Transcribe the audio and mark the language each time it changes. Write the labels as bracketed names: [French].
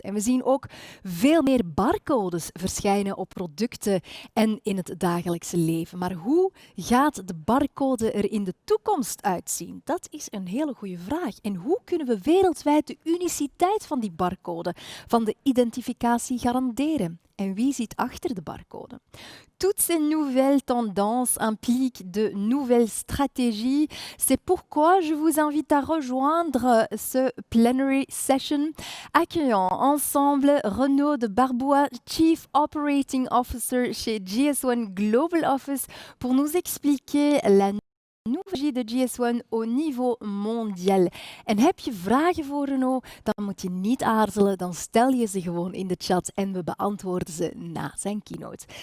[Dutch] En we zien ook veel meer barcodes verschijnen op producten en in het dagelijkse leven. Maar hoe gaat de barcode er in de toekomst uitzien? Dat is een hele goede vraag. En hoe kunnen we wereldwijd de uniciteit van die barcode, van de identificatie garanderen? En wie zit achter de barcode? [French] Toutes ces nouvelles tendances impliquent de nouvelles stratégies. C'est pourquoi je vous invite à rejoindre ce [English] plenary session, [French] accueillant ensemble Renaud de Barbuat, Chief Operating Officer chez GS1 Global Office, pour nous expliquer la nouvelle de GS1 au niveau mondial. [Dutch] En heb je vragen voor Renaud, dan moet je niet aarzelen, dan stel je ze gewoon in de chat en we beantwoorden ze na zijn keynote.